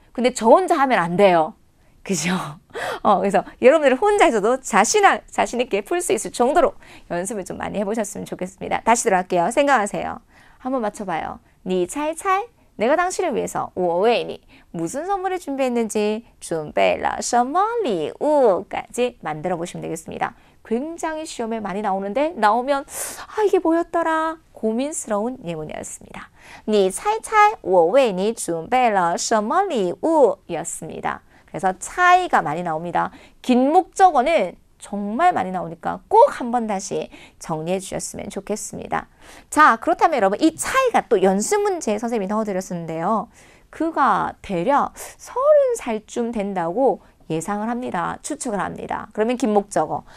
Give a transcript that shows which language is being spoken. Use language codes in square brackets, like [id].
[ko] 근데 저 혼자 하면 안 돼요. 그죠? 그래서 여러분들 혼자서도 자신 있게 풀 수 있을 정도로 연습을 좀 많이 해보셨으면 좋겠습니다. 다시 들어갈게요. 생각하세요. 한번 맞춰봐요. 니 [zh] 猜猜 [ko] 내가 당신을 위해서 [zh] 我为你 [ko] 무슨 선물을 준비했는지 [zh] 准备了什么礼物 [ko] 까지 만들어 보시면 되겠습니다. 굉장히 시험에 많이 나오는데 나오면 이게 뭐였더라 고민스러운 예문이었습니다. [zh] 你猜猜我为你准备了什么礼物 [ko] 였습니다. 그래서 차이가 많이 나옵니다. 긴 목적어는 정말 많이 나오니까 꼭 한번 다시 정리해 주셨으면 좋겠습니다. 자, 그렇다면 여러분 이 차이가 또 연습 문제에 선생님이 넣어드렸었는데요. 그가 대략 30살쯤 된다고 예상을 합니다. 추측을 합니다. 그러면 긴 목적어.